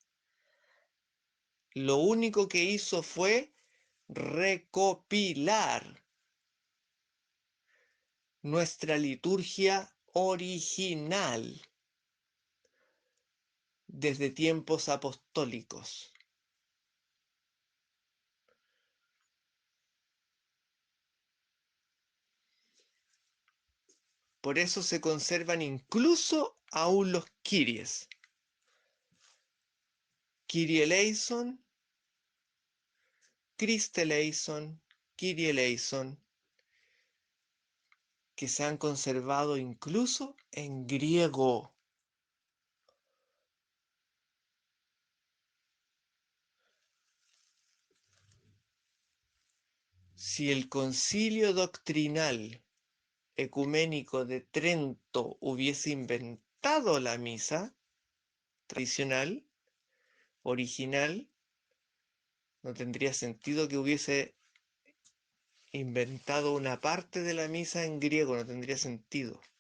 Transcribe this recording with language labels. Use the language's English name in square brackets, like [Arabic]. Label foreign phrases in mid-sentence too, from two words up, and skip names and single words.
[Spanish] Lo único que hizo fue recopilar nuestra liturgia original desde tiempos apostólicos. Por eso se conservan incluso aún los Kyries. [Greek] Κύριε ἐλέησον, Χριστὲ ἐλέησον, Κύριε ἐλέησον, [Spanish] que se han conservado incluso en griego. Si el concilio doctrinal ecuménico de Trento hubiese inventado la misa tradicional, original, no tendría sentido que hubiese inventado una parte de la misa en griego, no tendría sentido.